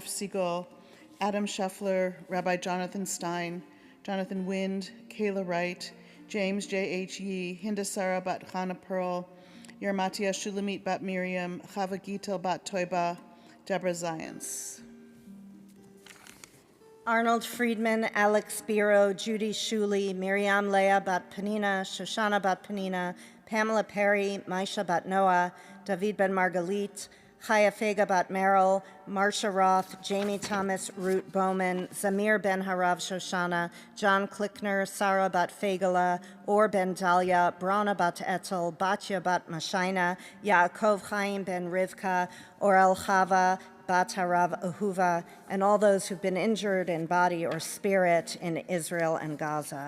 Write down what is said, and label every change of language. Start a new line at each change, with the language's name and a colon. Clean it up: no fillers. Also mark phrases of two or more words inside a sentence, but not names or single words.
English: Siegel, Adam Scheffler, Rabbi Jonathan Stein, Jonathan Wind, Kayla Wright, James J.H. Yee, Hindasara Bat Chana Pearl, Yermatia Shulamit Bat Miriam, Chava Gitel Bat Toiba, Deborah Zions. Arnold Friedman, Alex Biro, Judy Shuley, Miriam Leah Bat Panina, Shoshana Bat Panina, Pamela Perry, Maisha Bat Noah, David Ben Margalit, Chaya Fega Bat Merrill, Marsha Roth, Jamie Thomas, Ruth Bowman, Zamir Ben Harav Shoshana, John Klickner, Sarah Bat Fegala, Or Ben Dalia, Brana Bat Etel, Batya Bat Mashaina, Yaakov Chaim Ben Rivka, Orel Chava, Bat Harav Ahuva, and all those who've been injured in body or spirit in Israel and Gaza.